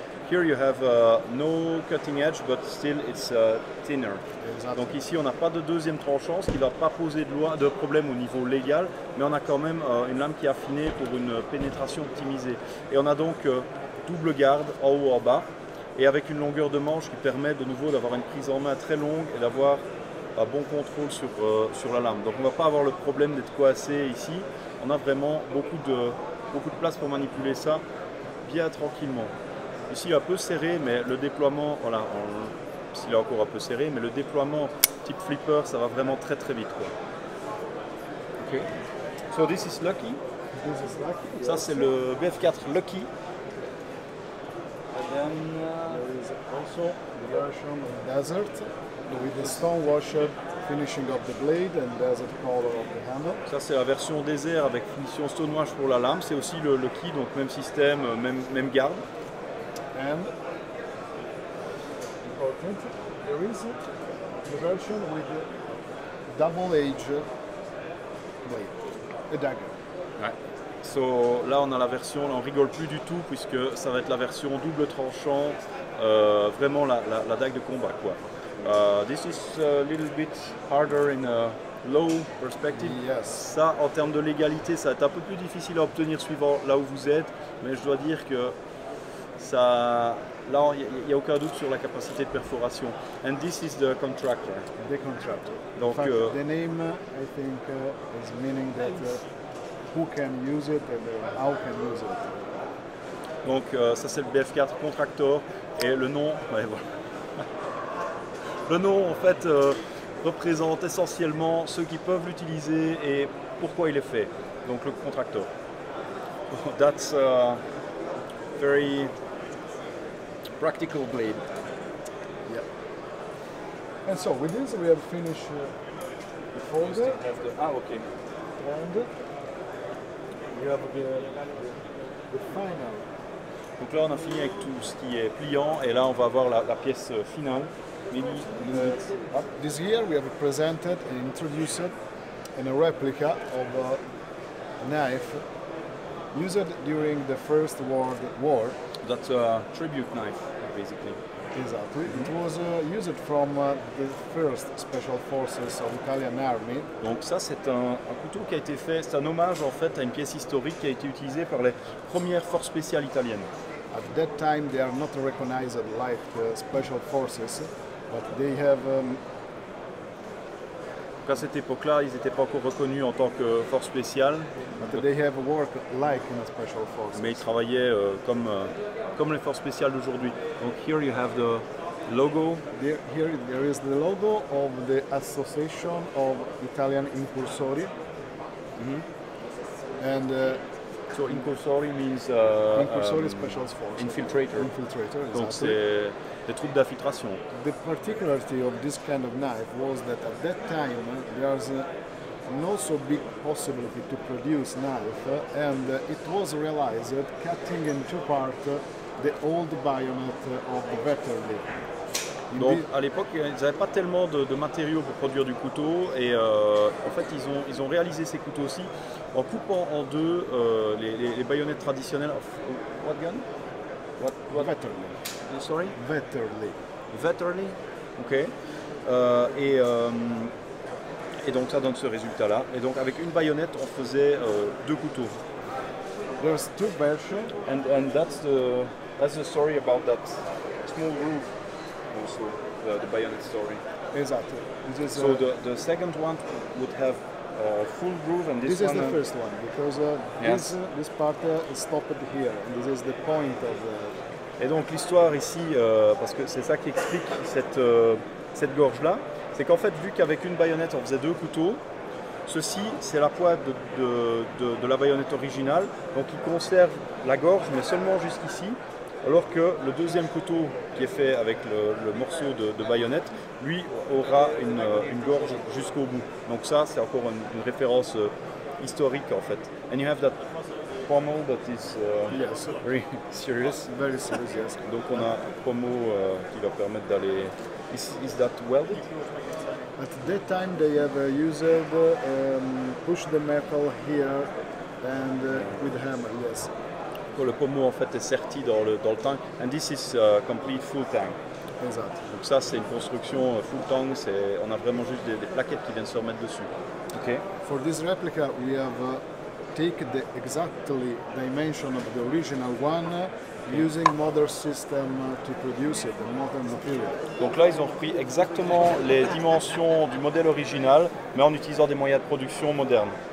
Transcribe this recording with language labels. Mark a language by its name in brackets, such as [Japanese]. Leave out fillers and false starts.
[English] Here you have no cutting edge, but still it's thinner. Exactly. [French] Donc ici on n'a pas de deuxième tranchant, ce qui ne va pas poser de problème au niveau légal, mais on a quand même une lame qui est affinée pour une pénétration optimisée. Et on a donc double garde en haut en bas, et avec une longueur de manche qui permet de nouveau d'avoir une prise en main très longue et d'avoir un bon contrôle sur la lame. Donc on ne va pas avoir le problème d'être coincé ici, on a vraiment beaucoup de place pour manipuler ça bien tranquillement. Ici un peu serré, mais le déploiement, voilà, s'il est encore un peu serré, mais le déploiement type flipper, ça va vraiment très vite, quoi. [English] Ok. So this is Lucky. This is lucky. [French] Ça c'est le BF4 Lucky. [English] And then, There is also the version of Desert with the stone washer finishing of the blade and desert color of the handle. [French] ça c'est la version désert avec finition stonewash pour la lame. C'est aussi le Lucky, donc même système, même garde. [English] And important, there is the version with the double edge blade, a dagger. [French] Ouais. So, là on a la version, là on rigole plus du tout puisque ça va être la version double tranchant, vraiment la dague de combat, quoi. [English] This is a little bit harder in a low perspective. Yes. [French] Ça, en termes de légalité, ça va être un peu plus difficile à obtenir suivant là où vous êtes, mais je dois dire que ça, là, il n'y a aucun doute sur la capacité de perforation. [English] And this is the contractor. The contractor. [French] Donc, [English] In fact, the name, I think, is meaning that who can use it and how can use it. [French] Donc ça c'est le BF4 Contractor et le nom, ouais, voilà. Le nom en fait représente essentiellement ceux qui peuvent l'utiliser et pourquoi il est fait. Donc le Contractor. [English] That's a very practical blade. Yeah. And so with this we have finished the folder ok. and we have the final. [French] Donc là on a fini avec tout ce qui est pliant et là on va avoir la pièce finale. [English] Maybe This year we have presented and introduced a replica of a knife used during the First World War. that's a tribute knife basically. Exactly. It was used from the first special forces of Italian army. [French] Donc ça c'est un couteau qui a été fait, c'est un hommage en fait à une pièce historique qui a été utilisée par les premières forces spéciales italiennes. [English] At that time they are not recognized like special forces, but they have [French] Donc à cette époque-là, ils n'étaient pas encore reconnus en tant que force spéciale, [English] worked like in a special forces. [French] mais ils travaillaient comme les forces spéciales d'aujourd'hui. [English] Donc here you have the logo. Here there is the logo of the Association of Italian Incursori. And So incursori means Incursori Special Forces. infiltrator. Donc Exactly. [French] c'est des troupes d'infiltration. [English] The particularity of this kind of knife was that at that time there's no so big possibility to produce knife, and it was realized cutting in two parts the old bayonet of the Vetterli. [French] Donc à l'époque, ils n'avaient pas tellement de matériaux pour produire du couteau et en fait ils ont réalisé ces couteaux aussi en coupant en deux les baïonnettes traditionnelles. [English] What gun? What? Vetterli. Sorry? Vetterli. Vetterli. Ok. [French] Et donc ça donne ce résultat-là. Et donc avec une baïonnette, on faisait deux couteaux. [English] There's two versions. And that's the story about that small groove. Also, the bayonet story. Exactly. This is, So the second one would have a full groove, and this is one. the first one because Yes. this part is stopped here, and this is the point of the. [French] Et donc l'histoire ici, parce que c'est ça qui explique cette gorge-là, c'est qu'en fait, vu qu'avec une baïonnette on faisait deux couteaux, ceci c'est la pointe de la baïonnette originale, donc il conserve la gorge, mais seulement jusqu'ici. Alors que le deuxième couteau qui est fait avec le morceau de baïonnette, lui aura une gorge jusqu'au bout. Donc ça, c'est encore une référence historique en fait. [English] And you have that pommel that is Yes. very serious. Very serious, yes. [French] Donc on a un pommel qui va permettre d'aller... [English] Is that welded? At that time they have used push the metal here and with hammer, yes. [French] Le pommel en fait est serti dans le tank. [English] And this is complete full tank. Exactly. [French] Donc ça c'est une construction full tank. On a vraiment juste des plaquettes qui viennent se remettre dessus. [English] Okay. For this replica we have taken the exactly dimension of the original one using modern system to produce it, the modern material. [French] Donc là ils ont repris exactement les dimensions du modèle original, mais en utilisant des moyens de production modernes.